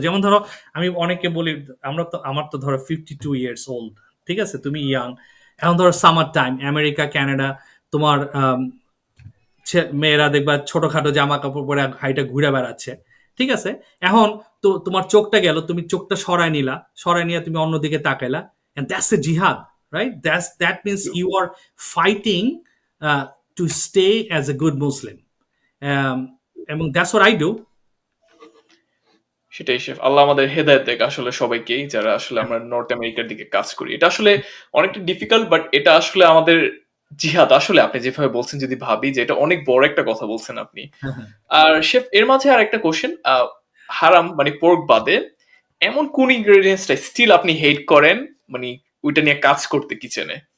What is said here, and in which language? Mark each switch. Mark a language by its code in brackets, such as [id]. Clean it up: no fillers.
[bn] যেমন ধরো আমি অনেককে বলি আমার তো ধরো 52 ইয়ার্স ওল্ড। ঠিক আছে? তুমি ইয়াং। এখন ধরো সামার টাইম আমেরিকা, কানাডা তোমার মেয়েরা দেখবা ছোটখাটো জামা কাপড় পরে হাইটা ঘুরে বেড়াচ্ছে। ঠিক আছে? এখন তো তোমার চোখটা গেল, তুমি চোখটা সরায় নিলা। সরায় নিয়ে তুমি অন্যদিকে তাকাইলা। [en] And that's a jihad, right? That means you are fighting to stay as a good Muslim. Um, [bn] এবং [en] that's what I do. [bn] সেটাই শেফ। আল্লাহ আমাদের হেদায়েত দেক আসলে সবাইকেই যারা আসলে আমরা নর্থ আমেরিকার দিকে কাজ করি। এটা আসলে অনেকটা ডিফিকাল্ট বাট এটা আসলে আমাদের জিহাদ। আসলে আপনি যেভাবে বলছেন যদি ভাবি যে এটা অনেক বড় একটা কথা বলছেন আপনি। হ্যাঁ, হ্যাঁ। আর শেফ এর মাঝে আরেকটা কোয়েশ্চেন হারাম মানে পোর্ক বাদে এমন কোন ইনগ্রেডিয়েন্টস টা স্টিল আপনি হেট করেন মানে ওইটা নিয়ে কাজ করতে কিচেনে?